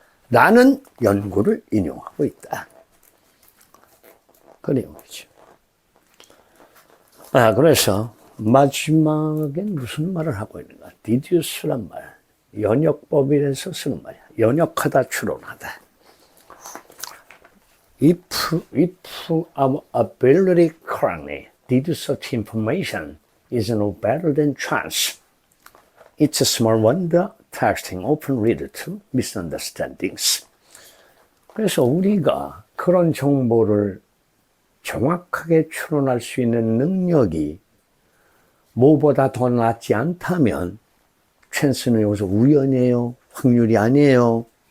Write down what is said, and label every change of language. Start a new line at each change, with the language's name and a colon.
Korean: 라는 연구를 인용하고 있다. 그 내용이죠. 그래서 마지막에 무슨 말을 하고 있는가? deduce란 말, 연역법에서 쓰는 말이야. 연역하다, 추론하다.
English: If our ability correctly deduce such information is no better than chance, it's a small wonder texting often leads to misunderstandings.
Korean: 그래서 우리가 그런 정보를 정확하게 추론할 수 있는 능력이 뭐보다 더 낫지 않다면 찬스는 여기서 우연이에요? 확률이 아니에요?